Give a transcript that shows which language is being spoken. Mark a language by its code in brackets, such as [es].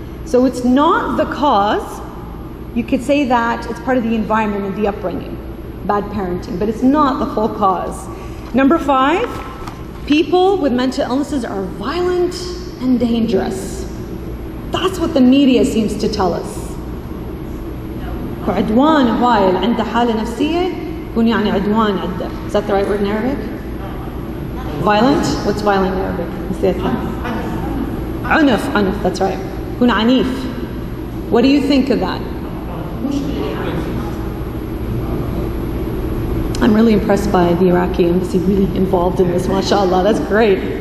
[en] So it's not the cause. You could say that it's part of the environment and the upbringing, bad parenting, but it's not the full cause. Number 5, people with mental illnesses are violent and dangerous. That's what the media seems to tell us. [ar] عدوان هواي اللي عنده حالة نفسية يكون يعني عدوان عنده. [en] Is that the right word in Arabic? Violent? What's violent in Arabic? عنف, that's right. [ar] يكون عنيف. [en] What do you think of that? I'm really impressed by the Iraqi embassy, really involved in this, mashallah, that's great.